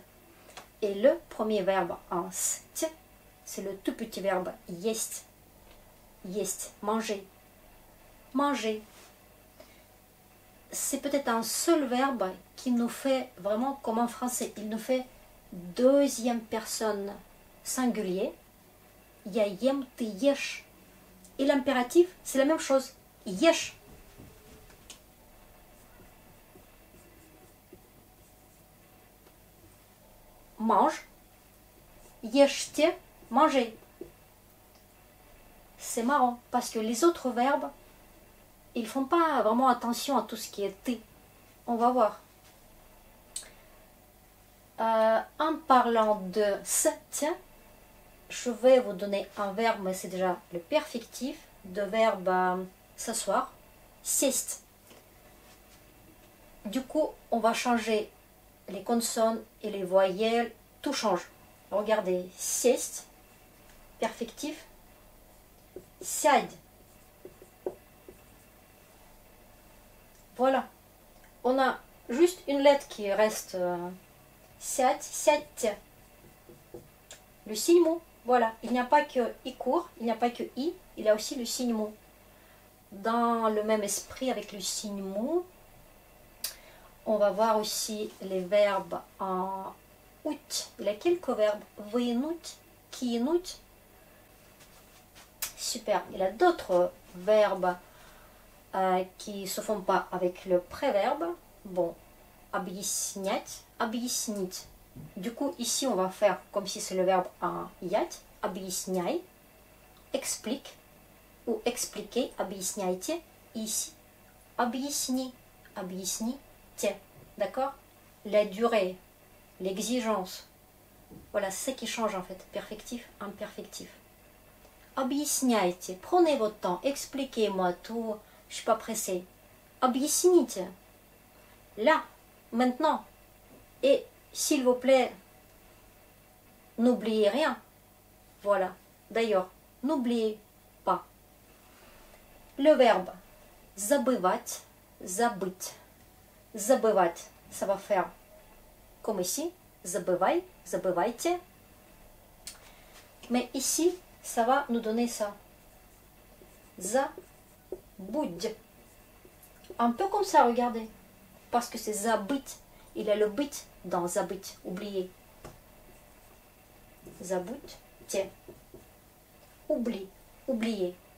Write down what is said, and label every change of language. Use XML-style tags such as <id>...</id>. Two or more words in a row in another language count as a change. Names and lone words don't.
<fr>Et le premier verbe en st, c'est le tout petit verbe есть.</fr> <ru>Есть,</ru> <fr>manger. Manger. C'est peut-être un seul verbe qui nous fait vraiment comme en français. Il nous fait deuxième personne singulier.</fr> <ru>Я ем, ты ешь.</ru> <fr>Et l'impératif, c'est la même chose.</fr> <ru>Ешь. Mange. Ешьте,</ru> <fr>mangez. C'est marrant parce que les autres verbes, ils font pas vraiment attention à tout ce qui est T. On va voir. En parlant de se, tiens, je vais vous donner un verbe, mais c'est déjà le perfectif de verbe s'asseoir.</fr> <ru>Сесть.</ru> <fr>Du coup, on va changer les consonnes et les voyelles. Tout change. Regardez,</fr> <ru>сесть, perfectif. Сядь.</ru> <fr>Voilà. On a juste une lettre qui reste</fr> <ru>сядь, сядьте.</ru> <fr>Le signe mot. Voilà. Il n'y a pas que i court, il n'y a pas que i, il y a aussi le signe mot. Dans le même esprit avec le signe mot, on va voir aussi les verbes en out. Il y a quelques verbes.</fr> <ru>Вынуть, кинуть.</ru> <fr>Super. Il y a d'autres verbes qui ne se font pas avec le préverbe. Bon,</fr> <ru>объяснять, объяснить.</ru> <fr>Du coup, ici, on va faire comme si c'est le verbe en ять. Объясняй, explique ou expliquer, объясняйте. Ici,</fr> <ru>объясни, объясните.</ru> <fr>D'accord? La durée, l'exigence. Voilà, c'est ce qui change en fait. Perfectif, imperfectif. Объясняйте. Prenez votre temps. Expliquez-moi tout. Je ne suis pas pressée. Объясните. Là, maintenant. Et s'il vous plaît, n'oubliez rien. Voilà. D'ailleurs, n'oubliez pas. Le verbe</fr> <ru>забывать, забыть. Забывать,</ru> <fr>ça va faire comme ici.</fr> <ru>Забывай, забывайте.</ru> <fr>Mais ici, ça va nous donner ça.</fr> <ru>Забудь.</ru> <fr>Un peu comme ça, regardez. Parce que c'est забыть. Il y a le bit dans забыть. Oublier. Забудьте. Oublie. Oublier.</fr>